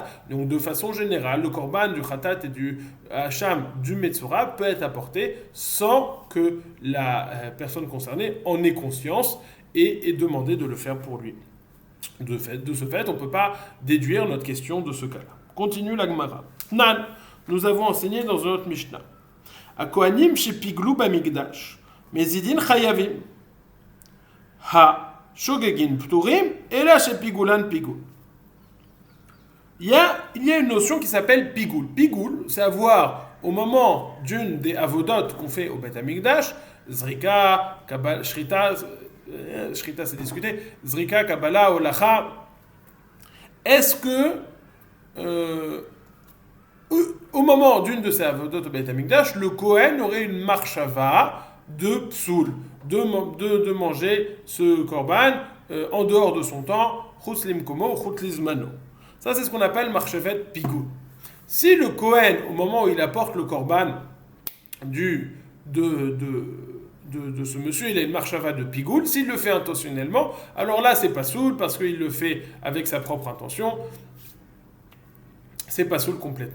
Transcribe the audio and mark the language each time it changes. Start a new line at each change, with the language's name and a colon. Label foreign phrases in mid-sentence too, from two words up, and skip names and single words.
French: Donc de façon générale, le korban du khatat et du hacham du metzora peut être apporté sans que la personne concernée en ait conscience et ait demandé de le faire pour lui. De ce fait, on ne peut pas déduire notre question de ce cas-là. Continue la Gemara. Nan, nous avons enseigné dans un autre Mishnah.
Hebrew: הכהנים שפיגלו במקדש, מזידין חייבין. השוגגין פטורים,
French: et là
Hebrew: שפיגולן פיגול.
French: Il y a une notion qui s'appelle pigoul. Pigoul, c'est avoir, au moment d'une des avodotes qu'on fait au Beth Amikdash,
Hebrew: זריקה, קבלה, שחיטה
French: c'est discuté,
Hebrew: זריקה, קבלה, הולכה,
French: est-ce que au moment d'une de ces avodot au Beth Amikdash, le Kohen aurait une marshava de psoul, de manger ce korban en dehors de son temps,
Hebrew: חוץ למקומו, חוץ לזמנו.
French: Ça, c'est ce qu'on appelle
Hebrew: מחשבת פיגול.
French: Si le Kohen, au moment où il apporte le korban de ce monsieur, il a une marchava de pigoul, s'il le fait intentionnellement, alors là, c'est pas soul, parce qu'il le fait avec sa propre intention, c'est pas soul complètement.